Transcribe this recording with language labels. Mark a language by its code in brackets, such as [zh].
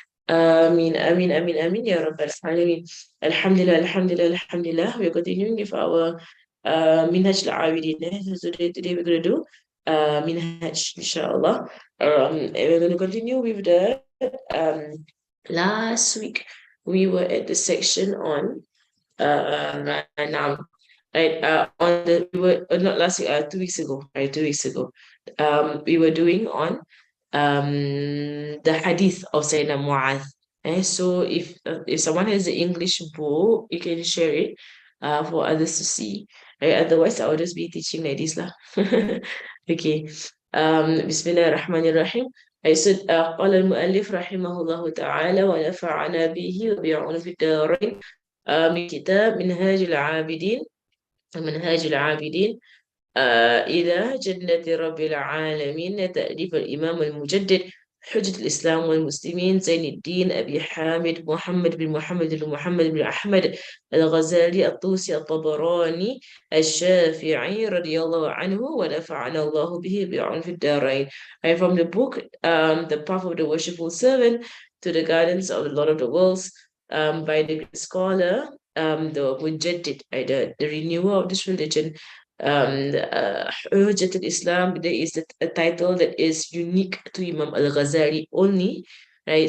[ar] آمين آمين آمين آمين يا رب العالمين. الحمد لله الحمد لله الحمد لله. [en] We're continuing with our Minhaj al-Abidin. So today we're going to do Minhaj, inshallah. And we're going to continue with the last week we were at the section on now, right? On the we were not last week, 2 weeks ago, right? 2 weeks ago, we were doing on the hadith of Sayyidina Mu'adh. So if someone has the English book, you can share it for others to see. Right? Otherwise, I'll just be teaching like this lah. Okay. Bismillah ar-Rahman ar-Rahim. I said, [ar] قال المؤلف رحمه الله تعالى ونفعنا به وبيعون في الدارين. من كتاب منهاج العابدين. منهاج العابدين إلى جنة رب العالمين، تأليف الإمام المجدد حجة الإسلام والمسلمين زين الدين أبي حامد محمد بن محمد بن محمد بن أحمد الغزالي الطوسي الطبراني الشافعي رضي الله عنه ونفعنا الله به بعنف الدارين. [en] Right, from the book The Path of the Worshipful Servant to the Guidance of the Lord of the Worlds, by the scholar, the Mujaddid, the renewer of this religion, Hujjat al-Islam. There is a title that is unique to Imam al-Ghazali only, right?